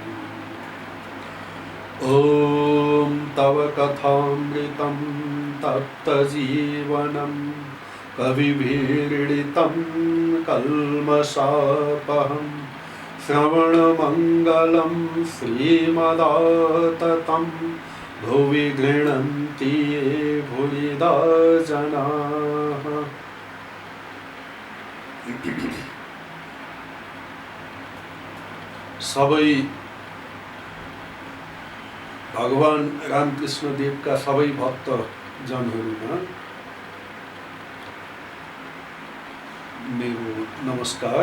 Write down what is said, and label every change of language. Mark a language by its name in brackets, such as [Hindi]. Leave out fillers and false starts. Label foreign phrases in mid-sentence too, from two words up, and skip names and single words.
[Sanskrit] ॐ तव कथामृतं तप्तजीवनं कविभिरीडितं कल्मषापहं श्रवणमङ्गलं श्रीमदाततं भुवि गृह्णन्ति ये भूयिदा जनाः। [Nepali] सबै भगवान रामकृष्ण देवका सबै भक्त जनहरूमा मेरो नमस्कार।